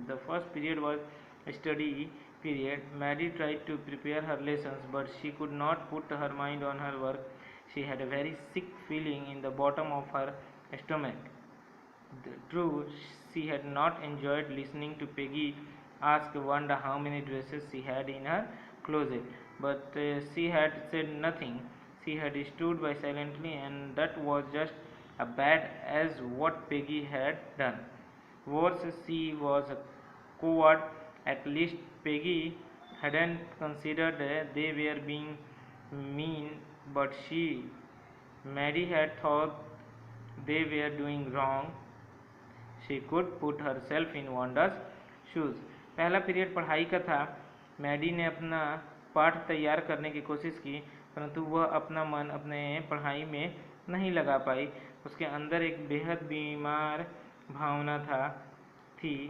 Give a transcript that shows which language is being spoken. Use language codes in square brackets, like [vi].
[en] The first period was study period. Maddie tried to prepare her lessons, but she could not put her mind on her work. She had a very sick feeling in the bottom of her stomach. True, she had not enjoyed listening to Peggy ask Wanda how many dresses she had in her closet, but she had said nothing. She had stood by silently, and that was just as bad as what Peggy had done. Worse, she was a coward. At least Peggy hadn't considered they were being mean, but Maddie had thought they were doing wrong. She could put herself in Wanda's shoes. [hi] पहला period पढ़ाई का था। Maddie ने अपना पाठ तैयार करने की कोशिश की, परंतु वह अपना मन अपने पढ़ाई में नहीं लगा पाई। उसके अंदर एक बेहद बीमार भावना थी।